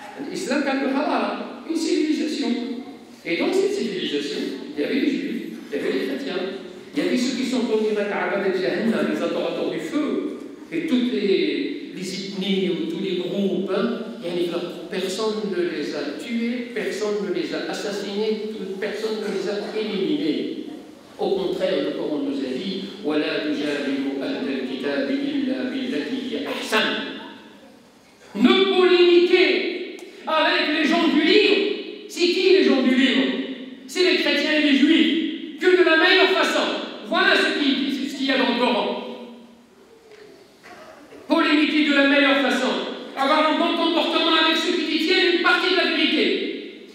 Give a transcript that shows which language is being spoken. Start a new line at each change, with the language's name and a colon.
French: L'islam a une civilisation. Et dans cette civilisation, il y avait les juifs, il y avait les chrétiens, il y avait ceux qui sont tombés à les adorateurs du feu, et toutes les ethnies ou tous les groupes, personne ne les a tués, personne ne les a assassinés, personne ne les a éliminés. Au contraire, le Coran nous a dit
Arabic: وَلَا تُجَادِلُوا أَهْلَ الْكِتَابِ إِلَّا بِالَّتِي هِيَ أَحْسَنُ.
French: Ne polémiquez avec les gens du livre. C'est qui les gens du livre? C'est les chrétiens et les juifs. Que de la meilleure façon. Voilà ce qu'il y a dans le Coran. Polémiquer de la meilleure façon. Avoir un bon comportement avec ceux qui détiennent une partie de la vérité.